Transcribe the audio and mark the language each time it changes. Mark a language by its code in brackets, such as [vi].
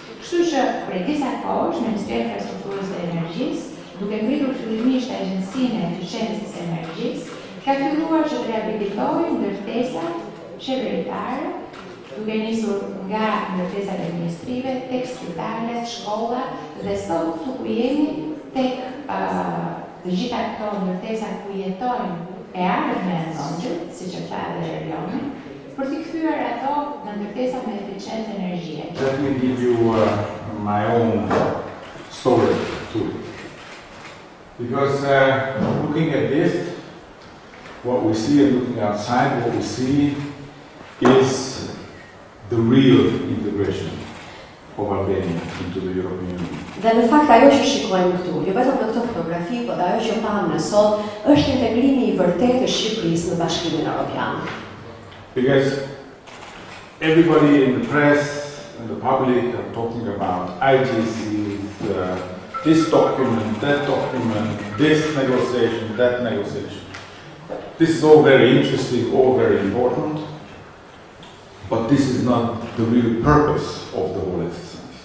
[sq] Kështu që prej disa kohësh Ministria e Infrastrukturës dhe Energjisë, duke ngritur fillimisht Agjencinë e Eficiencës së Energjisë, ka filluar që të riabilitojë ndërtesat qeveritare, duke nisur nga ndërtesat administrative, tek spitalet, shkollat dhe sot këtu ku jemi tek të gjitha këto ndërtesa ku jetojnë e ardhme e ndonjët, siç e tha edhe Erioni, për t'i kthyer ato në ndërtesa me eficiencë energjie. [en] Let me give you my own story too. Because looking at this, what we see and looking outside, what we see is the real integration of Albania into the European Union. [sq] Dhe në fakt ajo që shikojmë këtu, jo vetëm në këtë fotografi, por ajo që pamë në sot, është integrimi I vërtetë të Shqipërisë në Bashkimin Evropian. [en] Because everybody in the press and the public are talking about IGCs, this document, that document, this negotiation, that negotiation. This is all very interesting, all very important, but this is not the real purpose of the whole exercise.